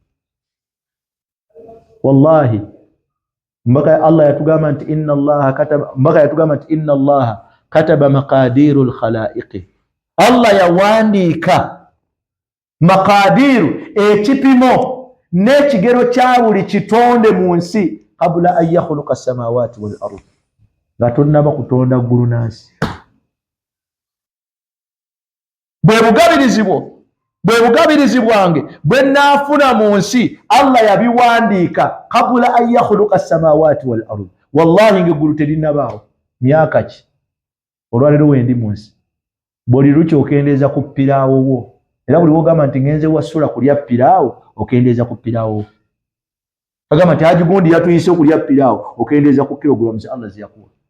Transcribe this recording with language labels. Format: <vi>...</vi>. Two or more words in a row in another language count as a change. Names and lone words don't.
<lg>Wallahi mbaka Allah yatugamba nti</lg> <ar>إن الله كتب مقادير الخلائق,</ar> <lg>Allah yawandiika maqadiru, ekipimo n'ekigero kya buli kitonde mu nsi,</lg> <ar>قبل أن يخلق السماوات والأرض,</ar> <lg>nga tonnaba kutonda ggulu n'ensi. Bwe bugabirizi bwo, bwe bugabirizi bwange bwe naafuna mu nsi, Allah yabiwandiika</lg> <ar>قبل أن يخلق السماوات والأرض.</ar> <lg>Wallahi ng'eggulu terinabaawo myaka ki olwaleero wendi mu nsi. Buli lukya okendeeza ku piraawo wo, era buli wogamba nti ngenze wasula kulya piraawo, okendeeza ku piraawo. Agamba nti Haji Gundi yatuyise okulya piraawo, okendeeza ku kilogulamu Allah ziyakuwa.</lg>